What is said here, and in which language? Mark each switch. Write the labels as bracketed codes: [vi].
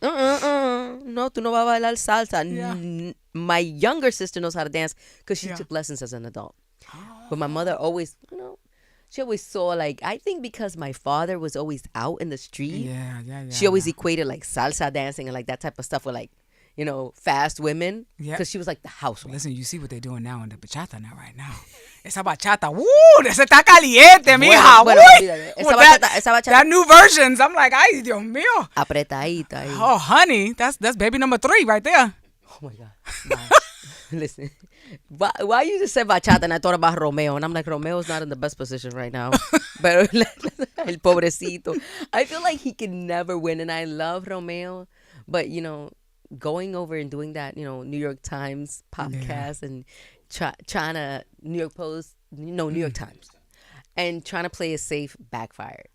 [es] No, tú no vas a bailar salsa. [en] Yeah. My younger sister knows how to dance because she took lessons as an adult. Oh. But my mother always, she always saw, like, I think because my father was always out in the street. Yeah. She always equated, like, salsa dancing and, like, that type of stuff with, like, fast women. Yeah. Because she was like the housewife. Listen, you see what they're doing now in the bachata right now. [es] Esa bachata, woo, esa está caliente, mija. Esa bachata. [en] That new versions, I'm like, ay, Dios mío. [es] Apretadita. [en] Oh, honey, that's baby number 3 right there. Oh, my God. Wow. Listen, why you just said bachata and I thought about Romeo, and I'm like, Romeo's not in the best position right now. But el pobrecito. I feel like he can never win, and I love Romeo, but going over and doing that, New York Times podcast and trying to New York Post, New York Times, and trying to play it safe backfired.